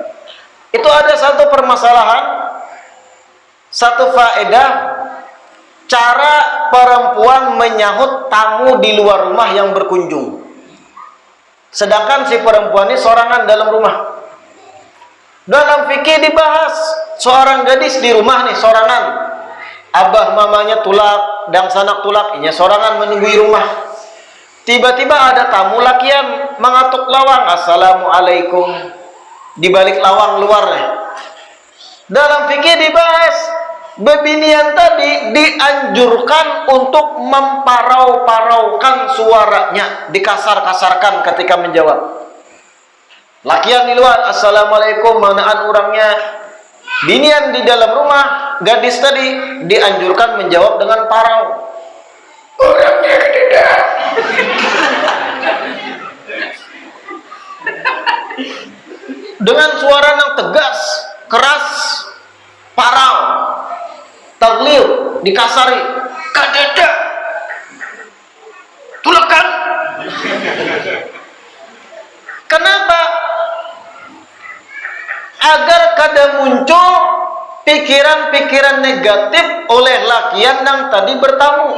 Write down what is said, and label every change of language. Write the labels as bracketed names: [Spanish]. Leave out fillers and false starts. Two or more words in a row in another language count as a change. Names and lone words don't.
[Indonesian] Itu ada satu permasalahan, satu faedah, cara perempuan menyahut tamu di luar rumah yang berkunjung. Sedangkan si perempuan ini sorangan dalam rumah. Dalam fikih dibahas, seorang gadis di rumah nih sorangan. [Banjar] Abah mamanya tulak, dang sanak tulak, inya sorangan menunggu rumah. Tiba-tiba ada tamu lakian mengatuk lawang, assalamualaikum. [Indonesian] Di balik lawang luar nih. Dalam fikih dibahas, bebinian tadi dianjurkan untuk memparau-paraukan suaranya, dikasar-kasarkan ketika menjawab. [Banjar] Lakian di luar, assalamualaikum, manaan orangnya. [Indonesian] Binian di dalam rumah, gadis tadi dianjurkan menjawab dengan parau. Orangnya tidak. Dengan suara yang tegas, keras, parau, [Banjar] taglil, dikasari, kadada, tulakan. [Indonesian] Kenapa? Agar kada muncul pikiran-pikiran negatif oleh lakian yang tadi bertamu.